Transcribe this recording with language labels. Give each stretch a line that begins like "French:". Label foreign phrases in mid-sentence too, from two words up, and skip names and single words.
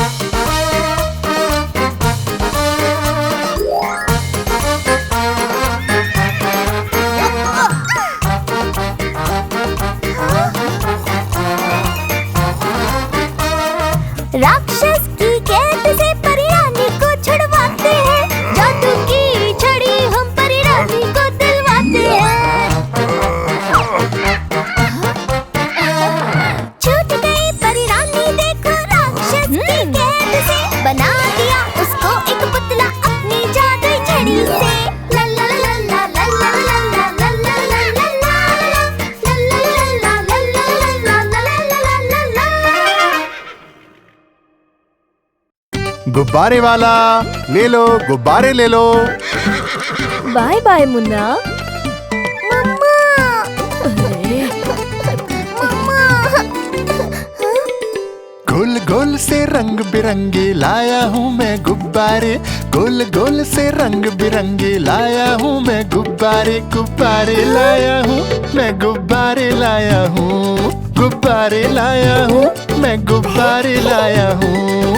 Hindi: राक्षस की कैद से परी रानी को छुड़वाते हैं, जादू की छड़ी हम परी रानी को दिलवाते हैं। छूट गई परी रानी देखो राक्षस की कैद से, बना दिया उसको एक पुतला अपनी जादुई छड़ी से। ला ला ला ला ला ला ला ला ला ला ला ला ला, ला ला ला ला ला ला ला ला ला ला। गुब्बारे वाला ले लो, गुब्बारे ले लो।
English: bye bye
Hindi: मुन्ना। मम्मा, मम्मा। गोल गोल से रंग बिरंगे लाया हूँ मैं गुब्बारे, गोल गोल से रंग बिरंगे लाया हूँ मैं गुब्बारे, गुब्बारे लाया हूँ मैं गुब्बारे लाया हूँ, गुब्बारे लाया हूँ मैं गुब्बारे लाया हूँ।